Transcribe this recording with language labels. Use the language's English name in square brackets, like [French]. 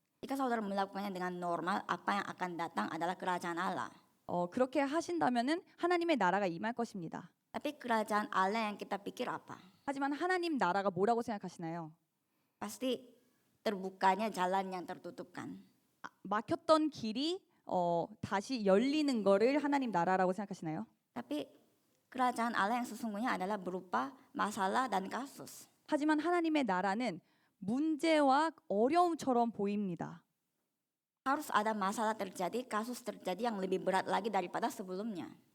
[Indonesian] ketika saudara melakukannya dengan normal, apa yang akan datang adalah kerajaan Allah. [Korean] 그렇게 하신다면은 하나님의 나라가 임할 것입니다. [Indonesian] Tapi kerajaan Allah yang kita pikir apa? [Korean] 하지만 하나님 나라가 뭐라고 생각하시나요? [Indonesian] Pasti terbukanya jalan yang tertutupkan. [Korean] 막혔던 길이 다시 열리는 거를 하나님 나라라고 생각하시나요? [Indonesian] Tapi kerajaan Allah yang sesungguhnya adalah berupa masalah dan kasus. [Korean] 하지만 하나님의 나라는 문제와 어려움처럼 보입니다. [Indonesian] Harus ada masalah terjadi, kasus terjadi yang lebih berat lagi daripada sebelumnya.